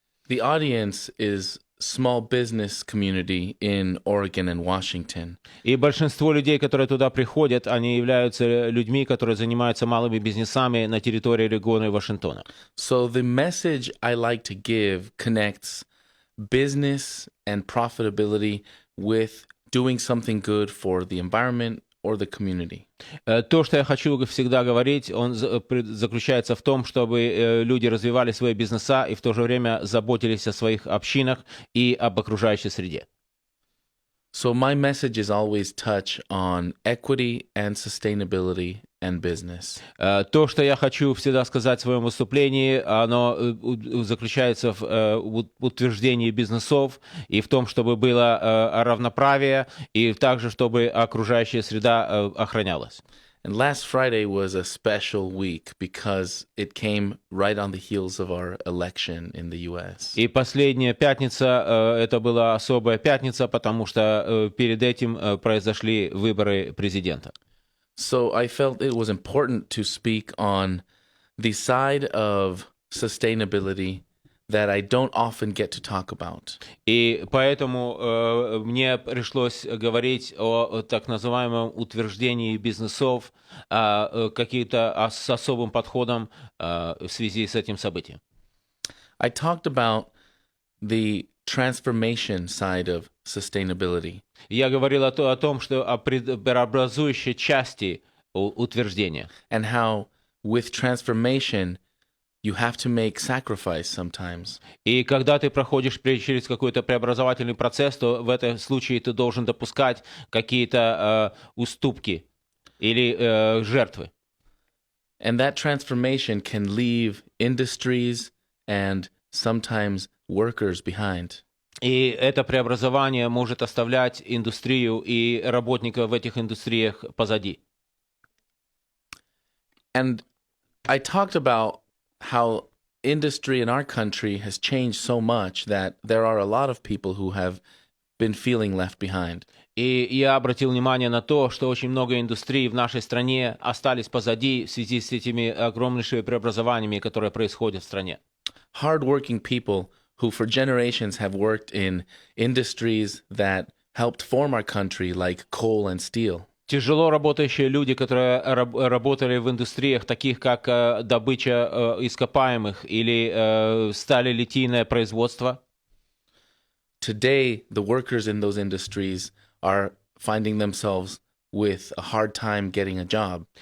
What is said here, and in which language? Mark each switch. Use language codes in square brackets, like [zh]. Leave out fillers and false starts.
[en] The audience is small business community in Oregon and Washington. [ru] И большинство людей, которые туда приходят, они являются людьми, которые занимаются малыми бизнесами на территории Орегона и Вашингтона. [en] So the message I like to give connects business and profitability with doing something good for the environment or the community. [ru] То, что я хочу всегда говорить, он заключается в том, чтобы люди развивали свои бизнеса и в то же время заботились о своих общинах и об окружающей среде. [en] So my messages always touch on equity and sustainability and business. [ru] То, что я хочу всегда сказать в своем выступлении, оно заключается в утверждении бизнесов и в том, чтобы было равноправие, и также, чтобы окружающая среда охранялась. [en] And last Friday was a special week because it came right on the heels of our election in the US. [ru] И последняя пятница, это была особая пятница, потому что перед этим произошли выборы президента. [en] So I felt it was important to speak on the side of sustainability that I don't often get to talk about. [ru] И поэтому мне пришлось говорить о так называемом утверждении бизнесов, какие-то с особым подходом в связи с этим событием. [en] I talked about the transformation side of sustainability. [ru] Я говорил о том, что о преобразующей части утверждения. [en] And how with transformation you have to make sacrifice sometimes. [ru] И когда ты проходишь через какой-то преобразовательный процесс, то в этом случае ты должен допускать какие-то уступки или жертвы. [en] And that transformation can leave industries and sometimes workers behind. [ru] И это преобразование может оставлять индустрию и работников в этих индустриях позади. [en] And I talked about how industry in our country has changed so much that there are a lot of people who have been feeling left behind. [ru] И я обратил внимание на то, что очень много индустрий в нашей стране остались позади в связи с этими огромнейшими преобразованиями, которые происходят в стране. [en] Hardworking people who for generations have worked in industries that helped form our country, like coal and steel. [ru] Тяжело работающие люди, которые работали в индустриях, таких как добыча ископаемых или сталелитейное производство. [en] Today, the workers in those industries are finding themselves with a hard time getting a job.